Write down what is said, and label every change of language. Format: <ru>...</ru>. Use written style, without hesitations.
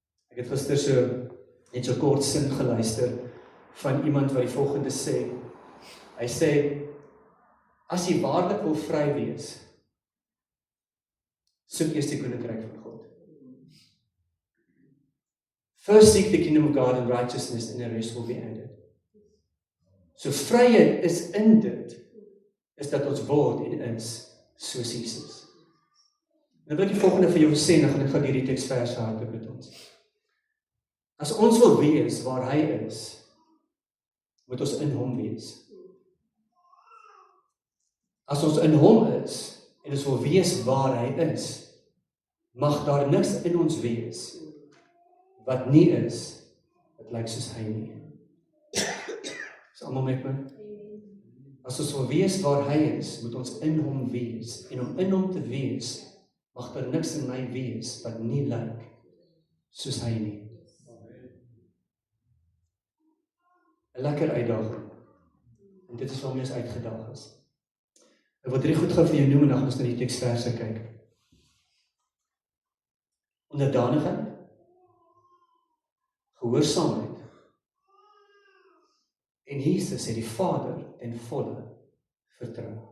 <af>Ek het gister net so kort sin geluister van iemand wat die volgende sê. Hy sê, as jy waarlik wil vry wees, soek eers die koninkryk van God.</af> <en>First seek the kingdom of God and righteousness, and the rest will be added.</en> <af>So vryheid is in dit, is dat ons word en is soos Jesus. Nou wil ek die volgende vir jou sê, en dan gaan ek gaan hierdie teksverse hardop met ons. As ons wil wees waar hy is, moet ons in hom wees. As ons in hom is, en ons wil wees waar hy is, mag daar niks in ons wees, wat nie is, wat lyk soos hy nie. Is almal met my? As ons wil wees waar hy is, moet ons in hom wees, en om in hom te wees, mag daar niks in my wees, wat nie lyk soos hy nie. 'n lekker uitdaging. En dit is waarmee ons uitgedaag is. Ek wil 3 goed gou vir jou noem en dan gaan ons na die teksverse kyk. Onderdanigheid, gehoorsaamheid, en Jesus het die Vader ten volle vertrou.</af>